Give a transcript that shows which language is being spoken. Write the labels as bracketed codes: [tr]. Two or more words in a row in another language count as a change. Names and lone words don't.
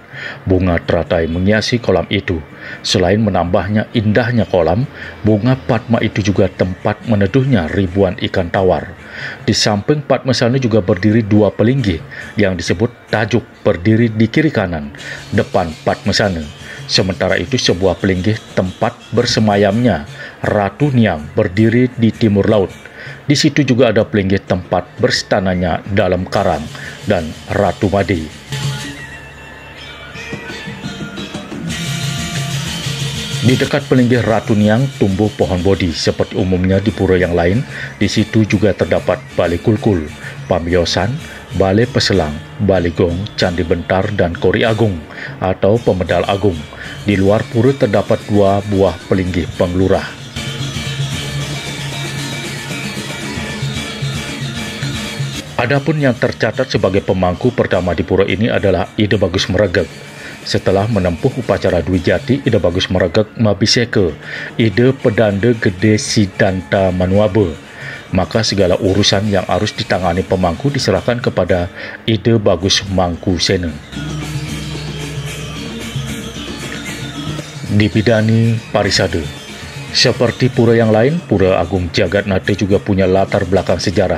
[id] Bunga teratai menghiasi kolam itu. Selain menambahnya indahnya kolam, bunga Padma itu juga tempat meneduhnya ribuan ikan tawar. Di samping Padmasana juga berdiri 2 pelinggih yang disebut tajuk berdiri di kiri kanan, depan Padmasana. Sementara itu sebuah pelinggih tempat bersemayamnya Ratu Niang berdiri di timur laut. Di situ juga ada pelinggih tempat berstananya dalam karang dan Ratu Made. Di dekat pelinggih Ratu Niang tumbuh pohon bodi seperti umumnya di pura yang lain. Di situ juga terdapat Balai Kulkul, Pamiosan, Balai Peselang, Balai Gong, Candi Bentar, dan Kori Agung atau Pemedal Agung. Di luar pura terdapat 2 buah pelinggih penglurah. Adapun yang tercatat sebagai pemangku pertama di pura ini adalah Ida Bagus Meregek. Setelah menempuh upacara Dwijati, Ida Bagus Meregek Mabiseka, Ida Pedanda Gede Sidanta Manuabe. maka segala urusan yang harus ditangani pemangku diserahkan kepada Ide Bagus Mangkusena. Dibidani Parisade. Seperti pura yang lain, Pura Agung Jagatnata juga punya latar belakang sejarah.